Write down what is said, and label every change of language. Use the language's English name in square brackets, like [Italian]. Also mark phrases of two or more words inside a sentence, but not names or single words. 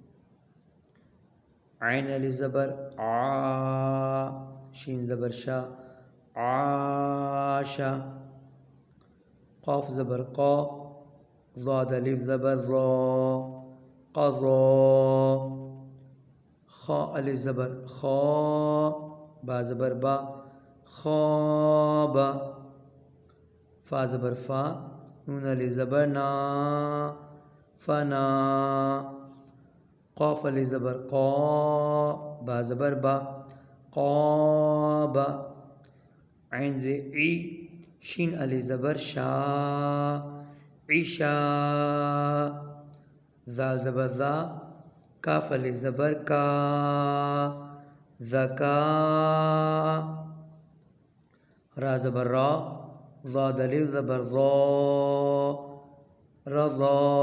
[Urdu] عین الف زبر آ، شین زبر شا، عاشا۔ قاف زبر قا، ضاد الف زبر را، قضا۔ خا الف زبر خا، با زبر با، خوابا۔ فا زبر فا، نون الف زبر نا، فنا۔ قاف الف زبر قا، با زبر با، قابا۔ عین ز عی، شین الف زبر شا، عشا۔ زال زبر زا، کاف الف زبر کا، زکا۔ را زبر را، ضاد الف زبر را، رضا۔